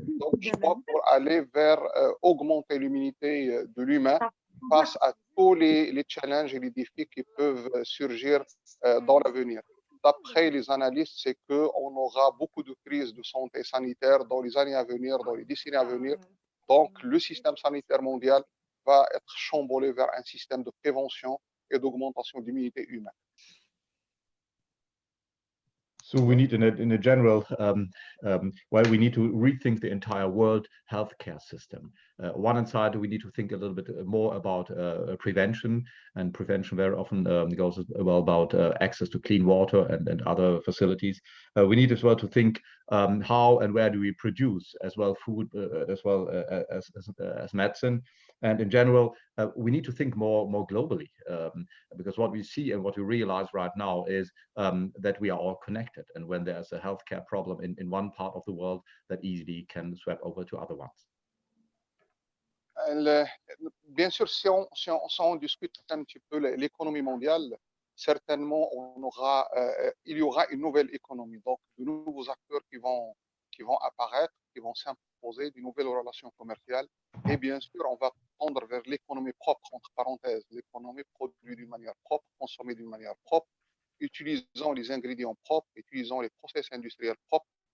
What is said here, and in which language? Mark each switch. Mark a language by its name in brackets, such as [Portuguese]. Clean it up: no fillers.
[French] Donc, je crois pour aller vers augmenter l'immunité de l'humain face à tous les challenges et les défis qui peuvent surgir dans l'avenir. D'après les analystes, c'est qu'on aura beaucoup de crises de santé sanitaire dans les années à venir, dans les décennies à venir. Donc, le système sanitaire mondial va être chamboulé vers un système de prévention et d'augmentation d'immunité humaine. [English] So we need, in a general, well, we need to rethink the entire world healthcare system. One side, we need to think a little bit more about prevention, and prevention very often goes well about access to clean water and other facilities. We need as well to think how and where do we produce as well food as well as medicine. And in general, we need to think more globally, because what we see and what we realize right now is that we are all connected. And when there's a healthcare problem in one part of the world, that easily can sweep over to other ones. [French] Bien sûr, si on discute un petit peu l'économie mondiale, certainement il y aura une nouvelle économie. Donc, de nouveaux acteurs qui vont apparaître, qui vont s'imposer, de nouvelles relations commerciales. Et bien sûr, on va tendre vers l'économie propre, entre parenthèses, l'économie produite d'une manière propre, consommée d'une manière propre, utilisant les ingrédients propres, utilisant les process industriels propres.